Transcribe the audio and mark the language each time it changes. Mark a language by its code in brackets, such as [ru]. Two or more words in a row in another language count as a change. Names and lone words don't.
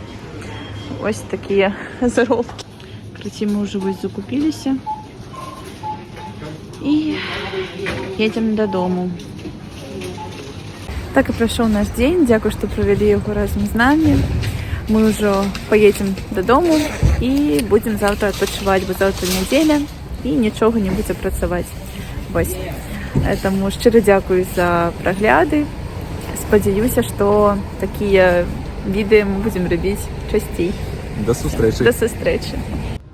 [be] Ось такія заробкі. Карацей, мы ўжо вось закупіліся. І едзем дадому. Так і прайшоў наш дзень. Дзякуй, што правялі яго разам з намі. Мы ўжо паедзем дадому. [uk] І будемо завтра відпочивати, бо завтра неділя і нічого не буде працювати. Ось. Тому щиро дякую за прогляди. Сподіваюся, що такі відео ми будемо робити частіше. До зустрічі. До зустрічі.